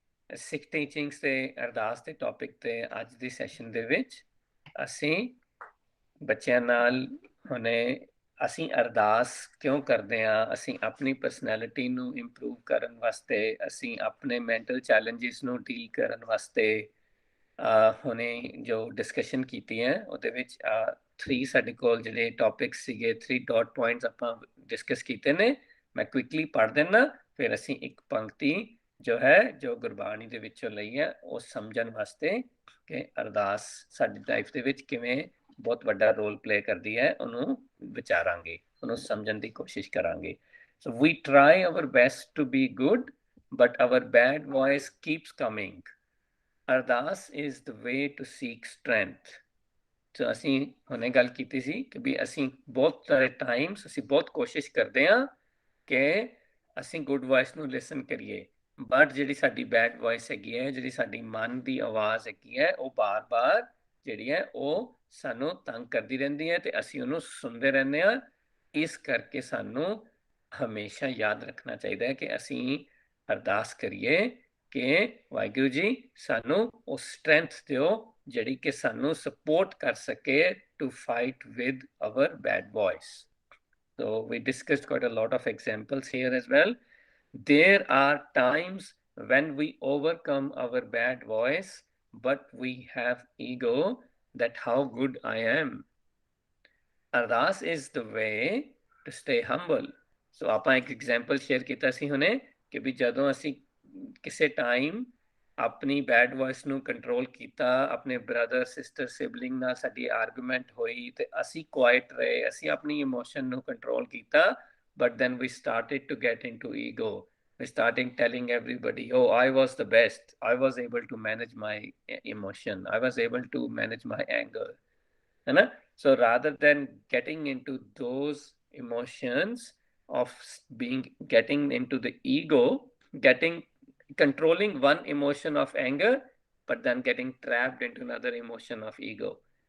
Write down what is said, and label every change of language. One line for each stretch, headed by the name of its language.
Punjabi: ਸਿੱਖ teachings ਤੇ ਅਰਦਾਸ ਦੇ ਟੌਪਿਕ ਤੇ ਅੱਜ ਦੀ ਸੈਸ਼ਨ ਦੇ ਵਿੱਚ ਅਸੀਂ ਬੱਚਿਆਂ ਨਾਲ ਹੁਣੇ ਅਸੀਂ ਅਰਦਾਸ ਕਿਉਂ ਕਰਦੇ ਹਾਂ, ਅਸੀਂ ਆਪਣੀ ਪਰਸਨੈਲਿਟੀ ਨੂੰ ਇੰਪਰੂਵ ਕਰਨ ਵਾਸਤੇ, ਅਸੀਂ ਆਪਣੇ ਮੈਂਟਲ ਚੈਲੰਜਸ ਨੂੰ ਡੀਲ ਕਰਨ ਵਾਸਤੇ ਹੁਣੇ ਜੋ ਡਿਸਕਸ਼ਨ ਕੀਤੀ ਹੈ ਉਹਦੇ ਵਿੱਚ 3 ਸਾਡੇ ਕੋਲ ਜਿਹੜੇ ਟੌਪਿਕਸ ਸੀਗੇ 3 ਡਾਟ ਪੁਆਇੰਟਸ ਆਪਾਂ ਡਿਸਕਸ ਕੀਤੇ ਨੇ। ਮੈਂ ਕੁਇਕਲੀ ਪੜ੍ਹ ਦਿੰਦਾ, ਫਿਰ ਅਸੀਂ ਇੱਕ ਪੰਕਤੀ ਜੋ ਹੈ ਜੋ ਗੁਰਬਾਣੀ ਦੇ ਵਿੱਚੋਂ ਲਈ ਹੈ ਉਹ ਸਮਝਣ ਵਾਸਤੇ ਕਿ ਅਰਦਾਸ ਸਾਡੀ ਲਾਈਫ ਦੇ ਵਿੱਚ ਕਿਵੇਂ ਬਹੁਤ ਵੱਡਾ ਰੋਲ ਪਲੇ ਕਰਦੀ ਹੈ ਉਹਨੂੰ ਵਿਚਾਰਾਂਗੇ, ਉਹਨੂੰ ਸਮਝਣ ਦੀ ਕੋਸ਼ਿਸ਼ ਕਰਾਂਗੇ।
English: So we try our best to be good, but our bad voice keeps coming. Ardas is the way to seek strength.
Punjabi: ਸੋ ਅਸੀਂ ਹੁਣੇ ਗੱਲ ਕੀਤੀ ਸੀ ਕਿ ਵੀ ਅਸੀਂ ਬਹੁਤ ਸਾਰੇ ਟਾਈਮਸ ਅਸੀਂ ਬਹੁਤ ਕੋਸ਼ਿਸ਼ ਕਰਦੇ ਹਾਂ ਕਿ ਅਸੀਂ ਗੁੱਡ ਵੌਇਸ ਨੂੰ ਲਿਸਨ ਕਰੀਏ, ਬਟ ਜਿਹੜੀ ਸਾਡੀ ਬੈਡ ਵੌਇਸ ਹੈਗੀ ਹੈ, ਜਿਹੜੀ ਸਾਡੀ ਮਨ ਦੀ ਆਵਾਜ਼ ਹੈਗੀ ਹੈ, ਉਹ ਬਾਰ-ਬਾਰ ਜਿਹੜੀ ਹੈ ਉਹ ਸਾਨੂੰ ਤੰਗ ਕਰਦੀ ਰਹਿੰਦੀ ਹੈ ਤੇ ਅਸੀਂ ਉਹਨੂੰ ਸੁਣਦੇ ਰਹਿੰਦੇ ਹਾਂ। ਇਸ ਕਰਕੇ ਸਾਨੂੰ ਹਮੇਸ਼ਾ ਯਾਦ ਰੱਖਣਾ ਚਾਹੀਦਾ ਹੈ ਕਿ ਅਸੀਂ ਅਰਦਾਸ ਕਰੀਏ ਕਿ ਵਾਹਿਗੁਰੂ ਜੀ ਸਾਨੂੰ ਉਹ ਸਟਰੈਂਥ ਦਿਓ ਜਿਹੜੀ ਕਿ ਸਾਨੂੰ ਸਪੋਰਟ ਕਰ ਸਕੇ
English: To fight with our bad voice. So we discussed quite a lot of examples here as well. There are times when we overcome our bad voice, but we have ego that how good I am. Ardas is the way to stay humble.
Punjabi: So ਆਪਾਂ ਇੱਕ example share ਕੀਤਾ ਸੀ ਹੁਣੇ ਕਿ ਵੀ ਜਦੋਂ ਅਸੀਂ ਕਿਸੇ time ਆਪਣੀ bed voice ਨੂੰ ਕੰਟਰੋਲ ਕੀਤਾ, ਆਪਣੇ ਬ੍ਰਦਰ ਸਿਸਟਰ ਸਿਬਲਿੰਗ ਨਾਲ ਸਾਡੀ ਆਰਗੂਮੈਂਟ ਹੋਈ ਤੇ ਅਸੀਂ ਕੁਆਇਟ ਰਹੇ, ਅਸੀਂ ਆਪਣੀ ਇਮੋਸ਼ਨ ਨੂੰ ਕੰਟਰੋਲ ਕੀਤਾ,
English: but then we started to get into ego. We started telling everybody, oh, I was the best, I was able to manage my emotion, I was able to manage my anger, है ना? So rather than getting into those emotions of getting into the ego, controlling one emotion of anger, but then getting trapped into another emotion of ego.